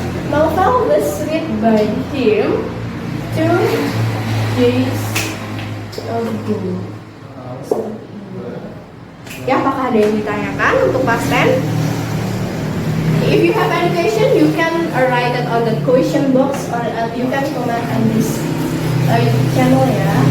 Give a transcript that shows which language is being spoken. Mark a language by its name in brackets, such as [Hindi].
[English] Novel was read by him 2 days ago. [Indonesian] Ya, apakah ada yang ditanyakan untuk past tense? [English] If you have any question, you can write it on the question box or you can comment on this channel ya.